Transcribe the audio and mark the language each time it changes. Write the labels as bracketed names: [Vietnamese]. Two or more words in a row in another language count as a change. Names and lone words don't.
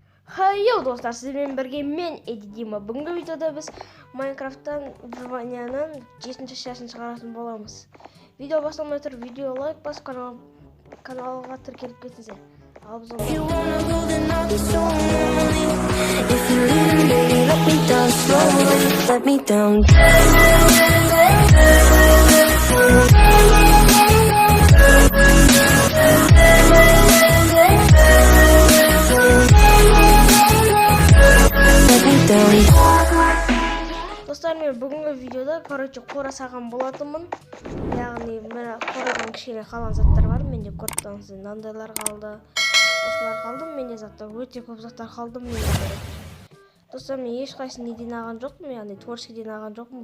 [Kazakh] Хайо достар, сізбен бірге мен Эди Дима. Бүгінгі видеода біз Майнкрафттан Ванянан 7-ші шашын шығаратын боламыз. Видео басталмай тұрып, видео лайк бас, каналға тіркеліп кетіңіздер. Ал біз [English] If you wanna go, then I'll be so lonely. If you're leaving, baby, let me down slowly. Let me down. Let me down. [Kazakh] Достар, мен бүгінгі видеода, қора саған болатынмын. Яғни, мен қорадан кішкене қалған заттар бар. Менде көріп тұрсаңыз, мынандайлар қалды. Осылар қалды, менде заттар өте көп заттар қалды менде. Достар, мен ешқайсысын неден алған жоқпын, яғни творческіден алған жоқпын.